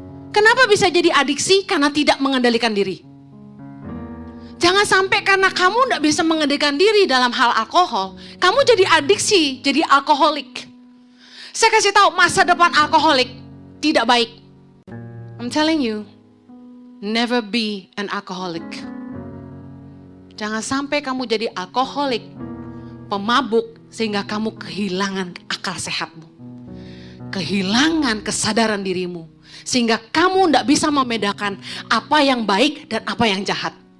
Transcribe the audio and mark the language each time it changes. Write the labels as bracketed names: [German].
[Indonesian] Kenapa bisa jadi adiksi? Karena tidak mengendalikan diri. Jangan sampai karena kamu tidak bisa mengendalikan diri dalam hal alkohol, kamu jadi adiksi, jadi alkoholik. Saya kasih tahu, masa depan alkoholik tidak baik. [English] I'm telling you, never be an alcoholic. [Indonesian] Jangan sampai kamu jadi alkoholik, pemabuk, sehingga kamu kehilangan akal sehatmu. Kehilangan kesadaran dirimu. Sehingga kamu tidak bisa membedakan apa yang baik dan apa yang jahat.